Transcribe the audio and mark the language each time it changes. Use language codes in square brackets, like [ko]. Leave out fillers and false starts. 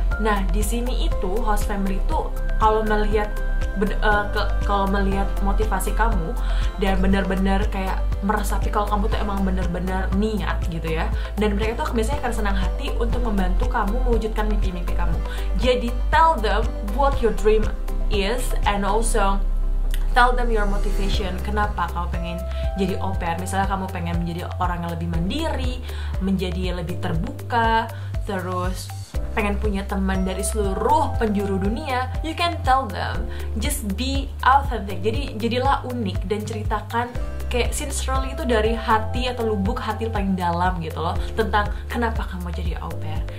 [id] Nah, di sini itu host family itu kalau melihat motivasi kamu dan benar-benar kayak meresapi kalau kamu tuh emang benar-benar niat gitu ya, dan mereka tuh biasanya akan senang hati untuk membantu kamu mewujudkan mimpi-mimpi kamu. Jadi [en] tell them what your dream is and also tell them your motivation. [id] Kenapa kamu pengen jadi au pair? Misalnya kamu pengen menjadi orang yang lebih mandiri, menjadi lebih terbuka, terus pengen punya teman dari seluruh penjuru dunia, [en] you can tell them. Just be authentic. [id] Jadi jadilah unik dan ceritakan kayak sincerely itu dari hati atau lubuk hati paling dalam gitu loh, tentang kenapa kamu jadi au pair.